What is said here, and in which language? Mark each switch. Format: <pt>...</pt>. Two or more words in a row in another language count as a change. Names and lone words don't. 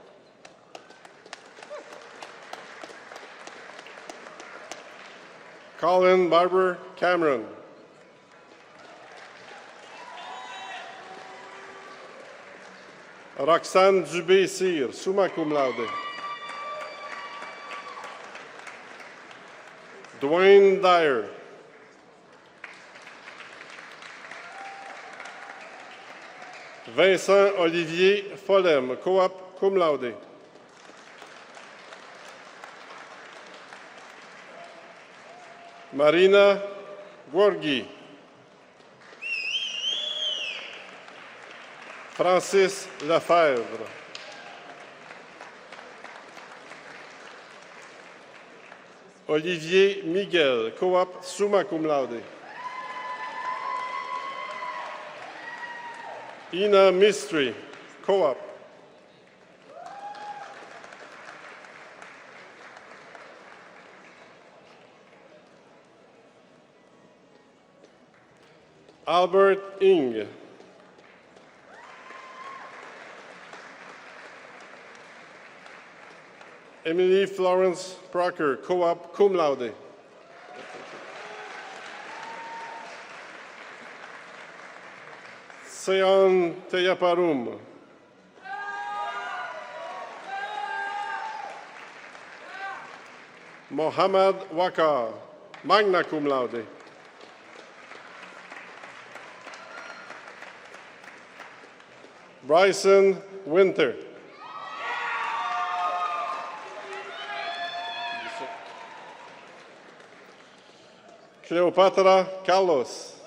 <en>Colin Barber Cameron. Roxane Dubé-Cyr, summa cum laude. Dwayne Dyer. Vincent Olivier Follem, co-op cum laude. Marina Guorghi. Francis Lefebvre. Olivier Miguel, co-op summa cum laude. Ina Mistry, co-op. Albert Ing. Emily Florence Proctor, co-op cum laude. Seon Teyaparum. Mohammad Wakar, magna cum laude. Bryson Winter. Cleopatra Carlos.</en>